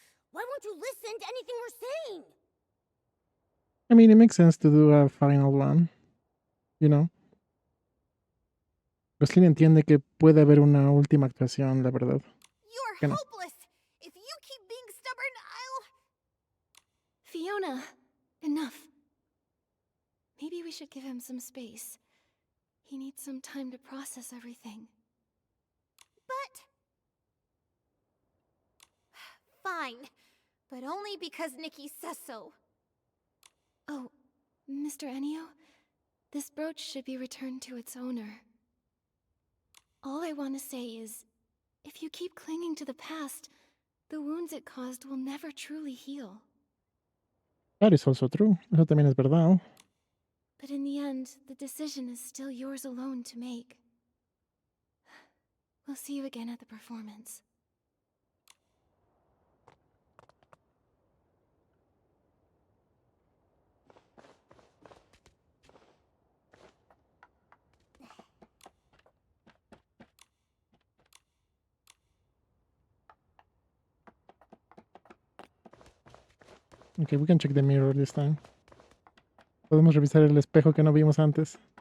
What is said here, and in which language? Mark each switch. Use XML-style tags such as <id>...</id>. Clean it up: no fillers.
<en>Why won't you listen to anything we're saying? I mean, it makes sense to do a final one, you know.</en> <es>Glostlyn entiende que puede haber una última actuación, la verdad.</es> <en>You're hopeless. If you keep being stubborn, Fiona, enough. Maybe we should give him some space. He needs some time to process everything. But... Fine. But only because Nikki says so. Oh, Mr. Enio, this brooch should be returned to its owner. All I want to say is, if you keep clinging to the past, the wounds it caused will never truly heal. That is also true.</en> <es>Eso también es verdad.</es> <en>But in the end, the decision is still yours alone to make. We'll see you again at the performance. Okay, we can check the mirror this time.</en> <es>Podemos revisar el espejo que no vimos antes.</es>